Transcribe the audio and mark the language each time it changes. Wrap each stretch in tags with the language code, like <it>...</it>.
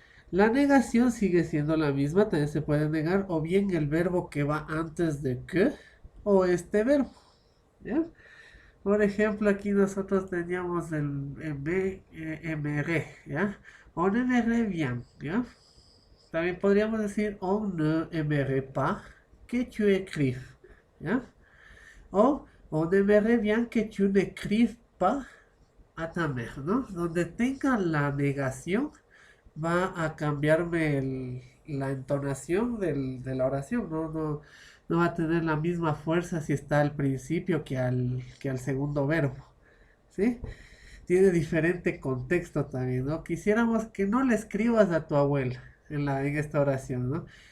<es>La negación sigue siendo la misma, también se puede negar o bien el verbo que va antes de que o este verbo. ¿Ya? Por ejemplo, aquí nosotros teníamos el MR, ¿ya?</es> <fr>On aimerait bien,</fr> <es>¿ya? También podríamos decir</es> <fr>on ne aimerait pas que tu écrives,</fr> <es>¿ya?</es> <fr>O on aimerait bien que tu n'écrives pas a ta mère,</fr> <es>¿no? Donde tenga la negación va a cambiarme la entonación de la oración, no va a tener la misma fuerza si está al principio que al segundo verbo, ¿sí? tiene diferente contexto también, ¿no? Quisiéramos que no le escribas a tu abuela en esta oración, ¿no?</es>